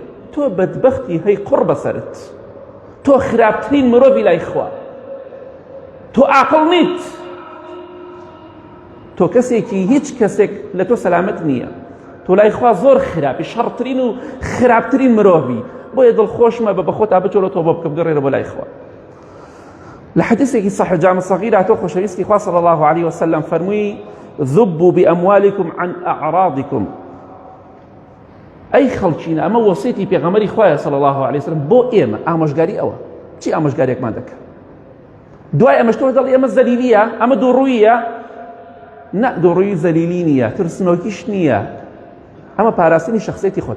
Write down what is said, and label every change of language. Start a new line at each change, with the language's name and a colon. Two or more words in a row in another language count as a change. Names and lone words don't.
Central Kurdish: تۆ بەدبەختی هەی قوڕ بەسەرت، تۆ خراپترین مرۆڤی لای خوا، تۆ عاقڵ نیت، تۆ کەسێکی هیچ کەسێک لە تۆ سەلامەت نییە، تۆ لای خوا زۆر خراپی، شەڕترین و خراپترین مرۆڤی. بۆیە دڵخۆشمە بە بەخۆتا بچۆرە تۆ بۆ بکە بگەڕێرە بۆ لای خوا. لە حەدیثێکی صحیح جامع صغیر هاتۆ خۆشەویستی خوا
Arabic: صلی الله عليه وسلم
Central Kurdish: فەرمووی
Arabic: ذبوا بأموالكم عن أعراضكم.
Central Kurdish: ئەی خەڵکینە، ئەمە وەسیەتی پێغەمبەری خوایە
Arabic: صلی الله عليه وسلم
Central Kurdish: بۆ ئێمە. ئامۆژگاری ئەوە چی ئامۆژگاریەکمان دەکات؟ دوای ئەمەش تۆ دەڵی ئەمە زەلیلیە، ئەمە دووڕوویە. نە، دووڕووی زەلیلی نییە، ترسنۆکیش نییە، ئەمە پاراستنی شخصیەتی خۆتە.